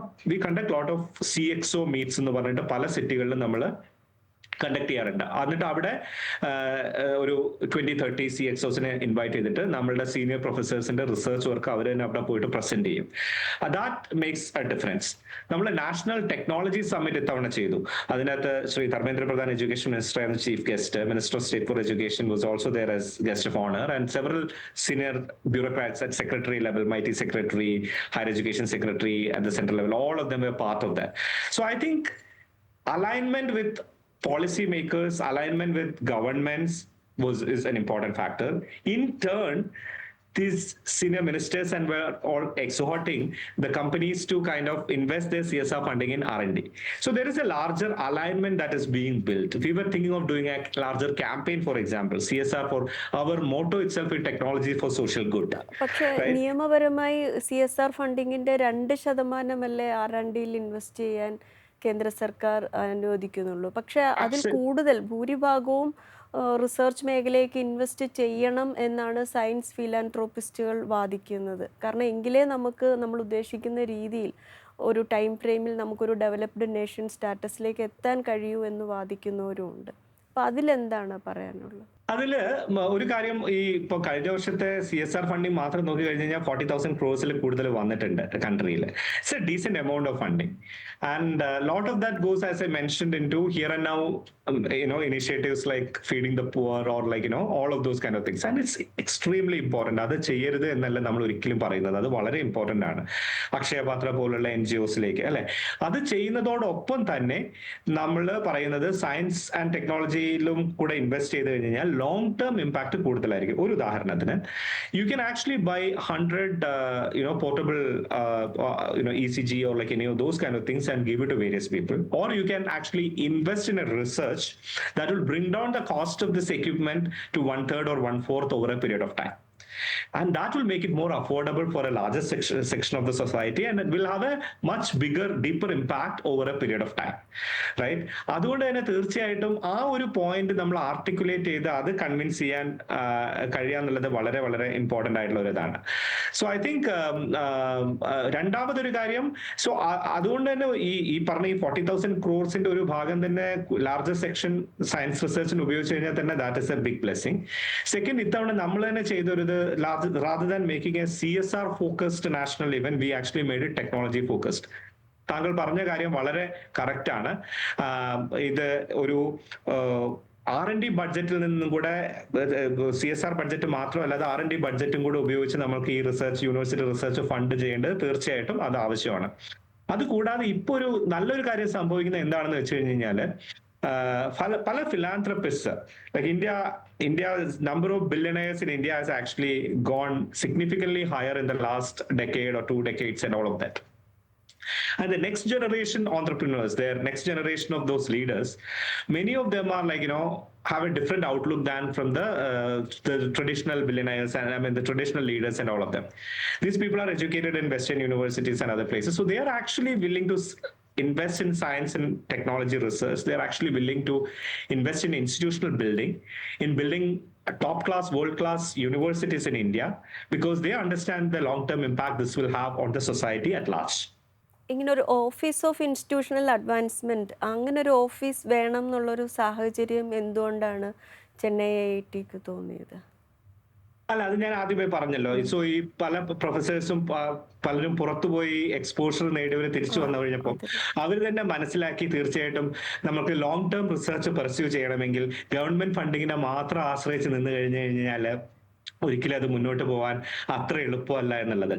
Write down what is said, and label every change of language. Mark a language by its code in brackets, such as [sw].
[en] We conduct a lot of CXO meets [ml] എന്ന് പറഞ്ഞിട്ട് പല സിറ്റികളിലും നമ്മൾ കണ്ടക്ട് ചെയ്യാറുണ്ട്. എന്നിട്ട് അവിടെ ഒരു 20-30 CXOസിനെ ഇൻവൈറ്റ് ചെയ്തിട്ട് നമ്മളുടെ സീനിയർ പ്രൊഫസേഴ്സിന്റെ റിസർച്ച് വർക്ക് അവർ തന്നെ അവിടെ പോയിട്ട് പ്രസന്റ് ചെയ്യും. [en] That makes a difference. [ml] നമ്മൾ നാഷണൽ ടെക്നോളജി സമ്മിറ്റ് ഇത്തവണ ചെയ്തു. [en] അതിനകത്ത് Shri Dharmendra Pradhan education minister and chief guest, minister of state for education was also there as guest of honor, and several senior bureaucrats at secretary level, MIT secretary, higher education secretary at the central level, all of them were part of that. So I think alignment with policymakers, alignment with governments is an important factor. In turn, these senior ministers and were all exhorting the companies to kind of invest their CSR funding in R&D. So there is a larger alignment that is being built. We were thinking of doing a larger campaign, for example, CSR for our motto itself in technology for social good. [ml] പക്ഷേ [en] Right? [ml] നിയമപരമായി CSR ഫണ്ടിങ്ങിന്റെ 2% R&Dയിൽ invest ചെയ്യാൻ കേന്ദ്ര സർക്കാർ അനുവദിക്കുന്നുള്ളൂ. പക്ഷേ അതിൽ കൂടുതൽ ഭൂരിഭാഗവും research മേഖലയ്ക്ക് ഇൻവെസ്റ്റ് ചെയ്യണം എന്നാണ് സയൻസ് ഫിലാൻത്രോപ്പിസ്റ്റുകൾ വാദിക്കുന്നത്. കാരണം എങ്കിലേ നമുക്ക് നമ്മൾ ഉദ്ദേശിക്കുന്ന രീതിയിൽ ഒരു ടൈം ഫ്രെയിമിൽ നമുക്കൊരു ഡെവലപ്ഡ് നേഷൻ സ്റ്റാറ്റസിലേക്ക് എത്താൻ കഴിയൂ എന്ന് വാദിക്കുന്നവരുമുണ്ട്. അപ്പോൾ അതിലെന്താണ് പറയാനുള്ളത്? അതില് ഒരു കാര്യം, ഈ ഇപ്പൊ കഴിഞ്ഞ വർഷത്തെ CSR ഫണ്ടിങ് മാത്രം നോക്കി കഴിഞ്ഞ് കഴിഞ്ഞാൽ 40,000 crores കൂടുതൽ വന്നിട്ടുണ്ട് കൺട്രിയിൽ. [en] It's a decent amount of funding and lot of that goes as I mentioned in to here and now initiatives like feeding the poor or like all of those kind of things. And it's extremely important. [ml] അത് ചെയ്യരുത് എന്നല്ല നമ്മൾ ഒരിക്കലും പറയുന്നത്, അത് വളരെ important ആണ്. അക്ഷയപാത്ര പോലുള്ള NGOസിലേക്ക് അല്ലെ, അത് ചെയ്യുന്നതോടൊപ്പം തന്നെ നമ്മൾ പറയുന്നത് സയൻസ് ആൻഡ് ടെക്നോളജിയിലും കൂടെ ഇൻവെസ്റ്റ് ചെയ്ത് കഴിഞ്ഞാൽ ലോങ് ടേം ഇമ്പാക്ട് കൂടുതലായിരിക്കും. ഒരു ഉദാഹരണത്തിന്, [en] You can actually buy 100 portable ECG or like any of those kind of things and give it to various people, or you can actually invest in a research that will bring down the cost of this equipment to 1/3 or 1/4 over a period of time. And that will make it more affordable for a larger section of the society, and it will have a much bigger, deeper impact over a period of time, right? [ml] അതുകൊണ്ട് തന്നെ തീർച്ചയായിട്ടും ആ ഒരു point നമ്മൾ articulate ചെയ്ത് അത് convince ചെയ്യാൻ കഴിയാന്നുള്ളത് വളരെ വളരെ ഇമ്പോർട്ടന്റ് ആയിട്ടുള്ള ഒരു ഇതാണ്. സോ ഐ തിങ്ക് രണ്ടാമതൊരു കാര്യം, സോ അതുകൊണ്ട് തന്നെ ഈ പറഞ്ഞ ഈ 40,000 crores ഒരു ഭാഗം തന്നെ ലാർജർ സെക്ഷൻ സയൻസ് റിസർച്ചിന് ഉപയോഗിച്ച് കഴിഞ്ഞാൽ തന്നെ [en] That is a big blessing. [ml] Second, ഇത്തവണ നമ്മൾ തന്നെ ചെയ്തൊരു [en] rather than making a CSR focused national event, we actually made it technology focused. [ml] താങ്കൾ പറഞ്ഞ കാര്യം വളരെ കറക്റ്റ് ആണ്. ഇത് ഒരു R&D ബഡ്ജറ്റിൽ നിന്നും കൂടെ CSR ബഡ്ജറ്റ് മാത്രമല്ലാതെ R&D ബഡ്ജറ്റും കൂടെ ഉപയോഗിച്ച് നമുക്ക് ഈ റിസർച്ച് യൂണിവേഴ്സിറ്റി റിസർച്ച് ഫണ്ട് ചെയ്യേണ്ടത് തീർച്ചയായിട്ടും അത് ആവശ്യമാണ്. അതുകൂടാതെ ഇപ്പൊ ഒരു നല്ലൊരു കാര്യം സംഭവിക്കുന്നത് എന്താണെന്ന് വെച്ച് കഴിഞ്ഞ് കഴിഞ്ഞാല് പല [en] philanthropists, like India's number of billionaires in India has actually gone significantly higher in the last decade or 2 decades and all of that. And the next generation entrepreneurs, their next generation of those leaders, many of them are like, have a different outlook than from the traditional billionaires and the traditional leaders and all of them. These people are educated in Western universities and other places. So they are actually willing to invest in science and technology research. They're actually willing to invest in institutional building, in building top-class, world-class universities in India, because they understand the long-term impact this will have on the society at large. [ml] ഇങ്ങനെ ഒരു office of institutional advancement, അങ്ങനെ ഒരു office വേണം എന്നുള്ളൊരു സാഹചര്യം എന്തുകൊണ്ടാണ് ചെന്നൈ IITക്ക് തോന്നിയത്? അല്ല, അത് ഞാൻ ആദ്യമേ പറഞ്ഞല്ലോ. സോ ഈ പല പ്രൊഫസേഴ്സും പലരും പുറത്തുപോയി എക്സ്പോഷർ നേടിയവർ തിരിച്ചു വന്നു കഴിഞ്ഞപ്പോൾ അവർ തന്നെ മനസ്സിലാക്കി തീർച്ചയായിട്ടും നമുക്ക് ലോങ് ടേം റിസർച്ച് പെർസ്യൂ ചെയ്യണമെങ്കിൽ ഗവൺമെന്റ് ഫണ്ടിങ്ങിനെ മാത്രം ആശ്രയിച്ച് നിന്ന് കഴിഞ്ഞു കഴിഞ്ഞാൽ ഒരിക്കലും അത് മുന്നോട്ട് പോകാൻ അത്ര എളുപ്പമല്ല എന്നുള്ളത്.